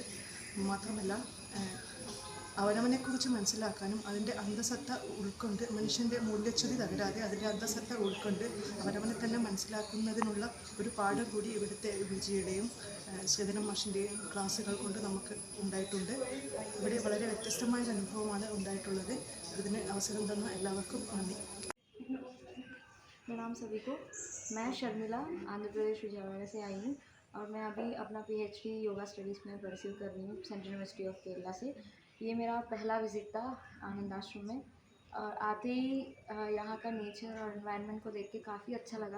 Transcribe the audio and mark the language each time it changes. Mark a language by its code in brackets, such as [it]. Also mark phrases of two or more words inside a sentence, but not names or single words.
[ml] മാത്രമല്ല അവനവനെക്കുറിച്ച് മനസ്സിലാക്കാനും അതിൻ്റെ അന്തസത്ത ഉൾക്കൊണ്ട് മനുഷ്യൻ്റെ മൂല്യച്യുതി തകരാതെ അതിൻ്റെ അന്തസത്ത ഉൾക്കൊണ്ട് അവനവനെ തന്നെ മനസ്സിലാക്കുന്നതിനുള്ള ഒരു പാഠം കൂടി ഇവിടുത്തെ വിജിയുടെയും ശ്രീധരൻ മാഷിൻ്റെയും ക്ലാസ്സുകൾ കൊണ്ട് നമുക്ക് ഉണ്ടായിട്ടുണ്ട്. ഇവിടെ വളരെ വ്യത്യസ്തമായ അനുഭവമാണ് ഉണ്ടായിട്ടുള്ളത്. ഇതിന് അവസരം തന്ന എല്ലാവർക്കും നന്ദി. [hi] प्रणाम सभी को। मैं शर्मिला आंध्र प्रदेश विजयवाड़ा से आई हूँ और मैं अभी अपना PhD [en] yoga studies [hi] में परस्यू कर रही हूँ सेंट्रल यूनिवर्सिटी ऑफ केरला से। ये मेरा पहला विज़िट था आनंद आश्रम में और आते ही यहाँ का नेचर और एनवायरनमेंट को देख के काफ़ी अच्छा लगा।